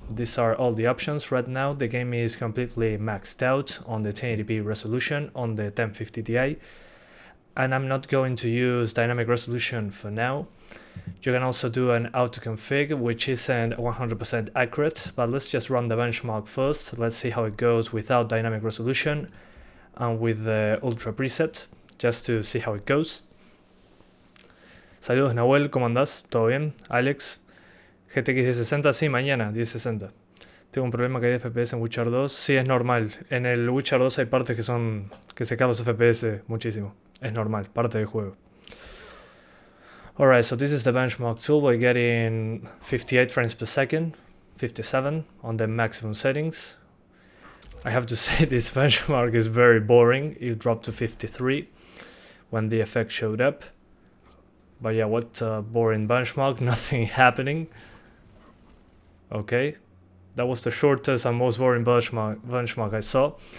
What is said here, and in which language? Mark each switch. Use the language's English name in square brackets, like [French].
[English] These are all the options. Right now the game is completely maxed out on the 1080p resolution on the 1050 Ti, and I'm not going to use dynamic resolution for now. You can also do an autoconfig, which isn't 100% accurate, but let's just run the benchmark first. Let's see how it goes without dynamic resolution and with the ultra preset, just to see how it goes. [Spanish] Saludos Nahuel, ¿cómo andás? ¿Todo bien? Alex, GTX 1060, sí, mañana 1060. Tengo un problema que hay de FPS en Witcher 2. Sí, es normal. En el Witcher 2 hay partes que se caen los FPS muchísimo. Es normal, parte del juego. [English] Alright, so this is the benchmark tool. We're getting 58 frames per second, 57 on the maximum settings. I have to say this benchmark is very boring. It dropped to 53 when the effect showed up. But yeah, what a boring benchmark, nothing happening. Okay, that was the shortest and most boring benchmark I saw.